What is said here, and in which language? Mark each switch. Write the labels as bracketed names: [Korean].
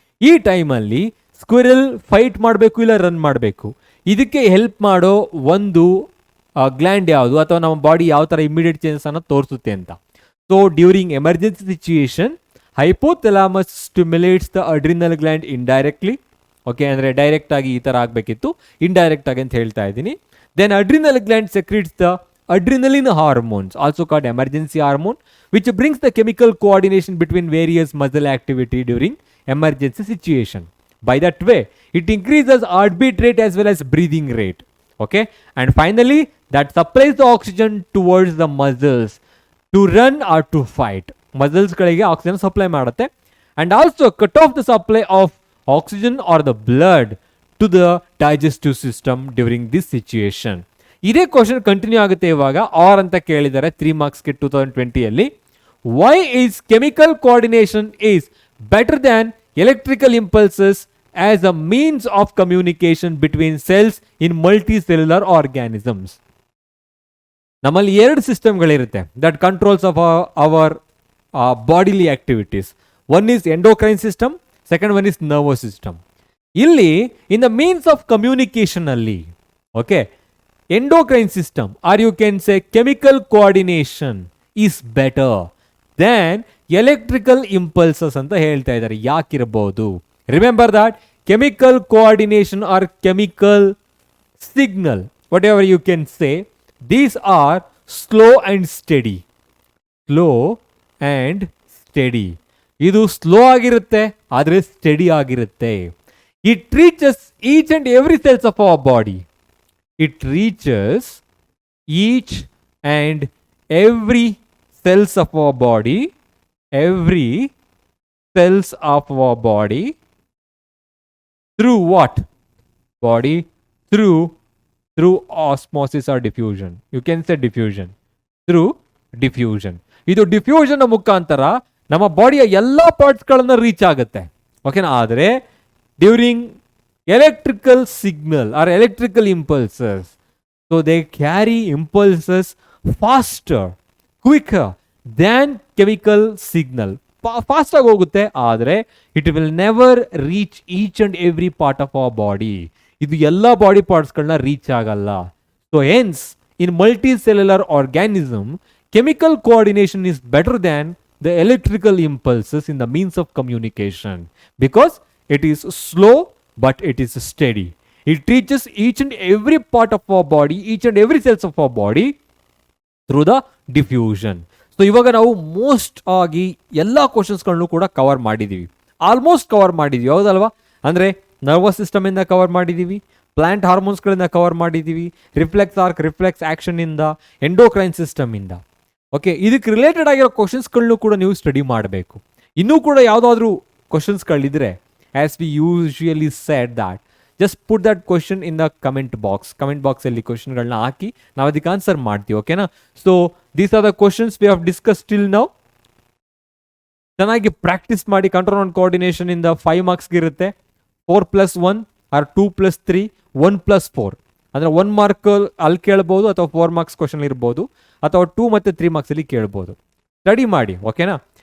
[Kannada] ಈ ಟೈಮಲ್ಲಿ squirrel fight ಮಾಡಬೇಕು ಇಲ್ಲ ರನ್ ಮಾಡಬೇಕು, ಇದಕ್ಕೆ ಹೆಲ್ಪ್ ಮಾಡೋ ಒಂದು ಗ್ಲ್ಯಾಂಡ್ ಯಾವುದು ಅಥವಾ ನಮ್ಮ ಬಾಡಿ ಯಾವ ಥರ ಇಮಿಡಿಯೇಟ್ ಚೇಂಜಸ್ ಅನ್ನು ತೋರಿಸುತ್ತೆ ಅಂತ. [English] So during emergency situation hypothalamus stimulates the adrenal gland indirectly. [Kannada] Okay, ಅಂದರೆ ಡೈರೆಕ್ಟ್ ಆಗಿ ಈ ಥರ ಆಗಬೇಕಿತ್ತು, ಇಂಡೈರೆಕ್ಟ್ ಆಗಿ ಅಂತ ಹೇಳ್ತಾ ಇದ್ದೀನಿ. [English] Then adrenal gland secretes the adrenaline hormones, also called emergency hormone, which brings the chemical coordination between various muscle activity during emergency situation. By that way, it increases heartbeat rate as well as breathing rate. Okay, and finally, that supplies the oxygen towards the muscles to run or to fight. [Kannada] Muscles ಗಳಿಗೆ oxygen supply ಮಾಡುತ್ತೆ, [English] and also cut off the supply of oxygen or the blood to the digestive system during this situation. [Kannada] ಇದೇ question continue ಆಗುತ್ತೆ ಇವಾಗ. R ಅಂತ ಕೇಳಿದ್ದಾರೆ 3 ಮಾರ್ಕ್ಸ್ಗೆ [English] 2020 why is chemical coordination is better than electrical impulses as a means of communication between cells in multicellular organisms. [Kannada] ನಮ್ಮಲ್ಲಿ 2 ಸಿಸ್ಟಮ್ಗಳಿರುತ್ತೆ [English] That controls of our bodily activities. One is endocrine system, second one is nervous system. ಇಲ್ಲಿ in the means of communication ಅಲ್ಲಿ, okay, endocrine system, or you can say chemical coordination is better than electrical impulses [Kannada] ಅಂತ ಹೇಳ್ತಾ ಇದ್ದಾರೆ. ಯಾಕಿರಬಹುದು? [English] Remember that chemical coordination or chemical signal, whatever you can say, these are slow and steady. Slow and steady. [Kannada] ಇದು slow ಆಗಿರುತ್ತೆ, ಆದರೆ study ಆಗಿರುತ್ತೆ. [English] It reaches each and every cells of our body. It reaches each and every cells of our body, every cells of our body through what? Body through osmosis or diffusion. You can say diffusion. Through diffusion. [Kannada] ಇದು diffusion ಮುಖಾಂತರ ನಮ್ಮ ಬಾಡಿಯ ಎಲ್ಲ ಪಾರ್ಟ್ಸ್ಗಳನ್ನು reach ಆಗುತ್ತೆ. ಓಕೆನಾ? ಆದರೆ [English] During electrical signal or electrical impulses, so they carry impulses faster, quicker than chemical signal. [Kannada] Fast ಆಗಿ ಹೋಗುತ್ತೆ, ಆದರೆ [English] it will never reach each and every part of our body. [Kannada] ಇದು ಎಲ್ಲ ಬಾಡಿ ಪಾರ್ಟ್ಸ್ಗಳನ್ನ ರೀಚ್ ಆಗಲ್ಲ. [English] So hence in multicellular organism chemical coordination is better than the electrical impulses in the means of communication, because it is slow but it is steady. It reaches each and every part of our body, each and every cells of our body through the diffusion. [Kannada] So ಇವಾಗ ನಾವು most ಆಗಿ ಎಲ್ಲ ಕ್ವಶನ್ಸ್ಗಳನ್ನು ಕೂಡ cover ಮಾಡಿದ್ದೀವಿ, almost cover ಮಾಡಿದ್ದೀವಿ, ಹೌದಲ್ವಾ? ಅಂದರೆ nervous ಸಿಸ್ಟಮಿಂದ cover ಮಾಡಿದ್ದೀವಿ, ಪ್ಲಾಂಟ್ ಹಾರ್ಮೋನ್ಸ್ಗಳಿಂದ ಕವರ್ ಮಾಡಿದ್ದೀವಿ, reflex arc reflex ಆ್ಯಕ್ಷನಿಂದ, endocrine ಸಿಸ್ಟಮಿಂದ. Okay, ಇದಕ್ಕೆ ರಿಲೇಟೆಡ್ ಆಗಿರೋ ಕ್ವಶನ್ಸ್ಗಳನ್ನು ಕೂಡ ನೀವು ಸ್ಟಡಿ ಮಾಡಬೇಕು. ಇನ್ನೂ ಕೂಡ ಯಾವುದಾದ್ರೂ ಕ್ವಶನ್ಸ್ಗಳಿದ್ರೆ, [English] as we usually said that, just put that question in the comment box. [Kannada] Comment box ಅಲ್ಲಿ ಕ್ವಶನ್ಗಳನ್ನ ಹಾಕಿ ನಾವು ಅದಕ್ಕೆ ಆನ್ಸರ್ ಮಾಡ್ತೀವಿ. ಓಕೆನಾ? [English] So these are the questions we have discuss till now. [Kannada] ಚೆನ್ನಾಗಿ ಪ್ರಾಕ್ಟೀಸ್ ಮಾಡಿ. ಕಂಟ್ರೋಲ್ ಆನ್ ಕೋಆರ್ಡಿನೇಷನ್ ಇಂದ 5 ಮಾರ್ಕ್ಸ್ಗೆ ಇರುತ್ತೆ. 4+1 ಆರ್ 2+3, 1+4 ಅಂದರೆ 1 ಮಾರ್ಕ್ ಅಲ್ಲಿ ಕೇಳ್ಬೋದು, ಅಥವಾ 4 ಮಾರ್ಕ್ಸ್ ಕ್ವಶನ್ ಇರ್ಬೋದು, ಅಥವಾ 2 ಮತ್ತು 3 ಮಾರ್ಕ್ಸ್ ಅಲ್ಲಿ ಕೇಳ್ಬೋದು. ಸ್ಟಡಿ ಮಾಡಿ. ಓಕೆನಾ?